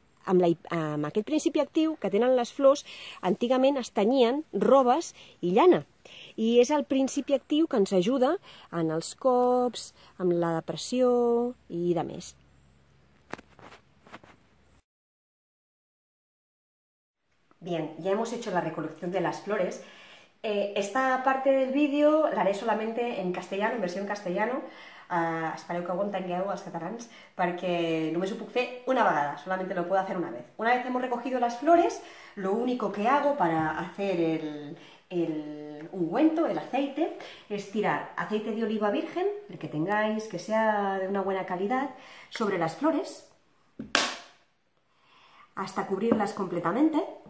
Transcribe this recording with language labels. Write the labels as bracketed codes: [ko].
[ca] Amb aquest principi actiu que tenen les flors, antigament es tenyien robes i llana. I és el principi actiu que ens ajuda en els cops, amb la depressió i de més. [es] Bien, ya hemos hecho la recolección de las flores. Esta parte del vídeo la haré solamente en castellano, en versión castellano. [ca] Espereu que ho entengueu els catalans, perquè només ho puc fer una vegada, [es] solamente lo puedo hacer una vez. Una vez hemos recogido las flores, lo único que hago para hacer el ungüento, el aceite, es tirar aceite de oliva virgen, el que tengáis, que sea de una buena calidad, sobre las flores, hasta cubrirlas completamente.